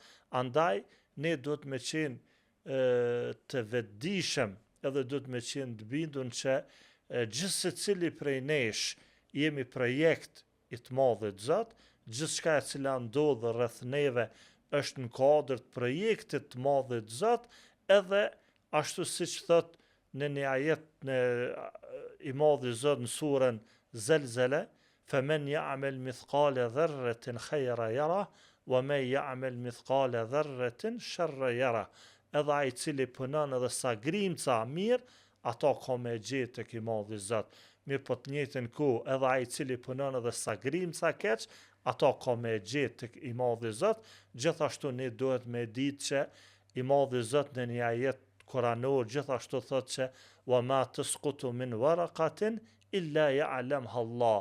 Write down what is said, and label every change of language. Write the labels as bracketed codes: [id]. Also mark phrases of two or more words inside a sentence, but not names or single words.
[sq] Andaj ne duhet me qenë të vetëdijshëm edhe duhet me qenë të bindur që gjithë secili prej nesh jemi projekt i të madhit Zot, gjithçka e cila ndodh rreth neve është në kuadër të projektit të madhit Zot, edhe ashtu siç thot në një ajet në i madhi Zot në surën Zelzele, [ar] فمن يعمل مثقال ذرة خيرا يره ومن يعمل مثقال ذرة شرا يره. [sq] Edhe ai cili punon edhe sa grimca mirë, ato ka me gjetë tek i madhi Zot. Mirë po të njëjtën kohë, edhe ai cili punon edhe sa grimca keq, ato ka me gjetë tek i madhi Zot. Gjithashtu ne duhet me ditë që i madhi Zot në një ajet kuranor gjithashtu thotë që [ar] وما تسقط من ورقة إلا يعلمها الله.